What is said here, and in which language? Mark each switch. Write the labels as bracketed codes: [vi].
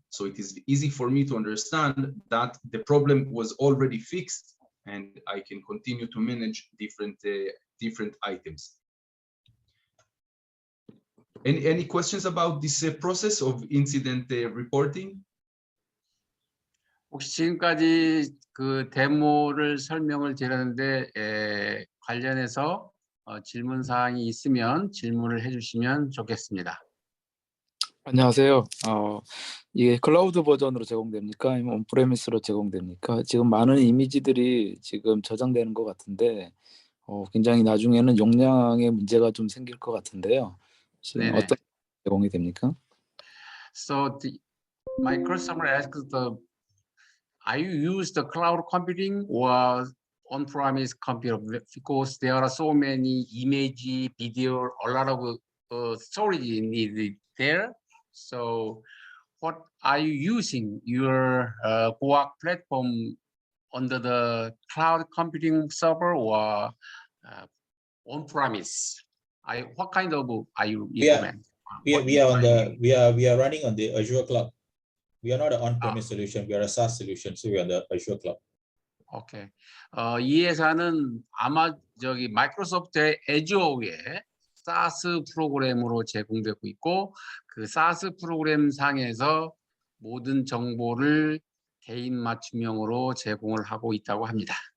[en] So it is easy for me to understand that the problem was already fixed and I can continue to manage different items. Any questions about this process of incident reporting? [ko] 혹시 지금까지 그 데모를 설명을 드렸는데 관련해서 질문 사항이 있으면 질문을 해주시면 좋겠습니다. 안녕하세요. 이게 클라우드 버전으로 제공됩니까? 아니면 온프레미스로 제공됩니까? 지금 많은 이미지들이 지금 저장되는 것 같은데 굉장히 나중에는 용량에 문제가 좀 생길 것 같은데요. 지금 네네. 어떤 제공이 됩니까? [en] So my customer asks are you use the cloud computing or on-premise computer? Because there are so many image, video, a lot of storage needed there. So what are you using your GoArc platform under the cloud computing server or on-premise? What kind of are you implement? We are running on the Azure cloud. We are not an on-premise solution. We are a SaaS solution, so we are on the Azure cloud. 오케이. [ko] 이 회사는 아마 마이크로소프트의 애주어에 사스 프로그램으로 제공되고 있고 그 사스 프로그램 상에서 모든 정보를 개인 맞춤형으로 제공을 하고 있다고 합니다.